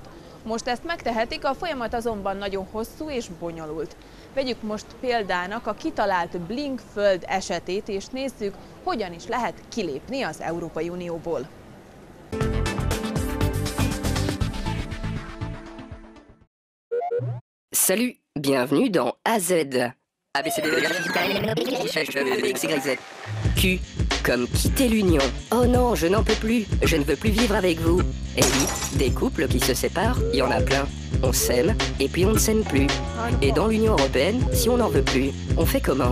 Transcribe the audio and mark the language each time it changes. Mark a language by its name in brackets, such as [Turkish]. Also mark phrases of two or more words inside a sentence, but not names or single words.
[Hungarian] Most ezt megtehetik, a folyamat azonban nagyon hosszú és bonyolult. Vegyük most példának a kitalált Blink föld esetét, és nézzük, hogyan is lehet kilépni az Európai Unióból. [French] Salut, bienvenue dans AZ. ABCD, XYZ. Q, comme quitter l'union. Oh non, je n'en peux plus, je ne veux plus vivre avec vous. Et oui, des couples qui se séparent, il y en a plein. On s'aime, et puis on ne s'aime plus. Et dans l'Union Européenne, si on n'en veut plus, on fait comment?